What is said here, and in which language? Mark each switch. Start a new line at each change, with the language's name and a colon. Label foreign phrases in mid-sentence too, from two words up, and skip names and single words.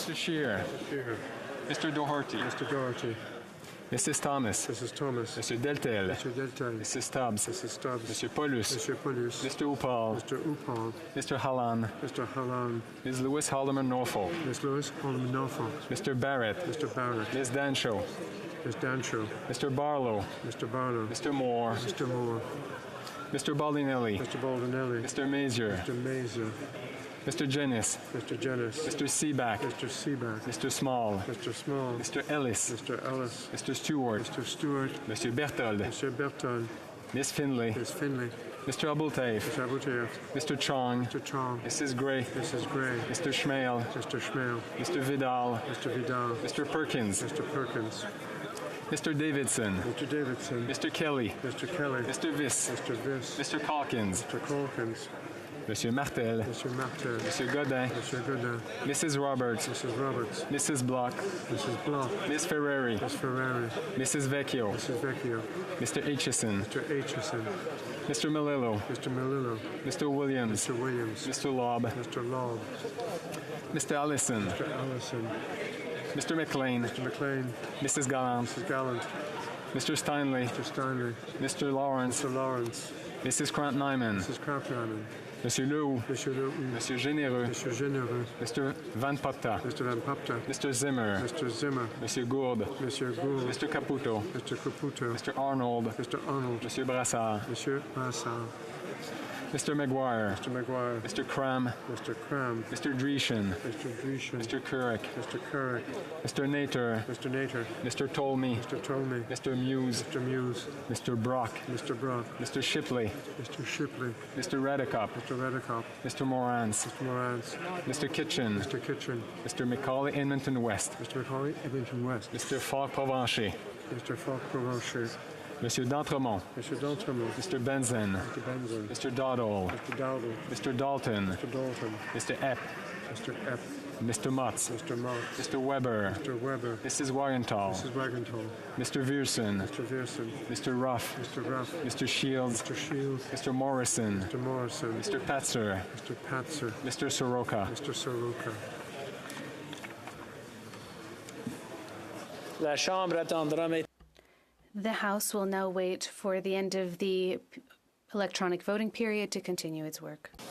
English: Mr. Scheer, Mr. Doherty, Mrs. Thomas, Mr. Deltel, Mrs. Stubbs, Mr. Paulus, Mr. Upal, Mr. Hallan, Ms. Lewis Haldeman Norfolk, Mr. Barrett, Ms. Dancho, Mr. Barlow, Mr. Moore, Mr. Baldinelli, Mr. Mazier, Mr. Jennis, Mr. Seaback, Mr. Small, Mr. Ellis, Mr. Stewart, Mr. Berthold, Ms. Finley, Mr. Abultaif, Mr. Chong, Mrs. Gray, Mr. Schmale, Mr. Vidal, Mr. Perkins, Mr. Davidson, Mr. Kelly, Mr. Viss, Mr. Calkins, Monsieur Martel. Monsieur Martel. Monsieur Godin. Monsieur Godin. Mrs. Roberts. Mrs. Roberts. Mrs. Block. Mrs. Block. Miss Ferrari. Miss Ferrari. Mrs. Vecchio. Mrs. Vecchio. Mr. Aitchison. Mr. Aitchison. Mr. Melillo. Mr. Melillo. Mr. Williams. Mr. Williams. Mr. Lobb. Mr. Lobb. Mr. Allison. Mr. Allison. Mr. McLean. Mr. McLean. Mrs. Gallant. Mrs. Gallant. Mr. Steinley. Mr. Steinley. Mr. Lawrence. Mr. Lawrence. Mrs. Krant-Nyman. Mrs. Krant-Nyman. Monsieur Lou. Monsieur Lou. Monsieur Généreux. Monsieur Généreux. Mr. Van Popta. Mr. Van Popta. Mr. Zimmer. Mr. Zimmer. Monsieur Gourde. Monsieur Gould. Mr. Caputo. Mr. Caputo. Mr. Arnold. Mr. Arnold. Monsieur Brassard. Monsieur Brassard. Mr. McGuire. Mr. McGuire. Mr. Cram. Mr. Cram. Mr. Dreeshen. Mr. Dreeshen. Mr. Couric. Mr. Couric. Mr. Nater. Mr. Nater. Mr. Tolmie. Mr. Tolmie. Mr. Muse. Mr. Muse. Mr. Brock. Mr. Brock. Mr. Shipley. Mr. Shipley. Mr. Redicop. Mr. Redicop. Mr. Morans. Mr. Morans. Mr. Kitchen. Mr. Kitchen. Mr. Macaulay Edmonton West. Mr. Macaulay Edmonton West. Mr. Falk Provencher. Mr. Falk Provencher. Monsieur d'Entremont. Monsieur d'Entremont. Mr. Benzen. Mr. Benzen. Mr. Dowdle. Mr. Dowdle. Mr. Dalton. Mr. Dalton. Mr. Epp. Mr. Epp. Mr. Motz. Mr. Mott. Mr. Weber. Mr. Weber. Mrs. Wagenthal. Mrs. Wagenthal. Mr. Vierson. Mr. Vierson. Mr. Ruff. Mr. Ruff. Mr. Shields. Mr. Shields. Mr. Morrison. Mr. Morrison. Mr. Patzer. Mr. Patzer. Mr. Soroka. Mr. Soroka.
French: La Chambre attendra maintenant.
English: The House will now wait for the end of the electronic voting period to continue its work.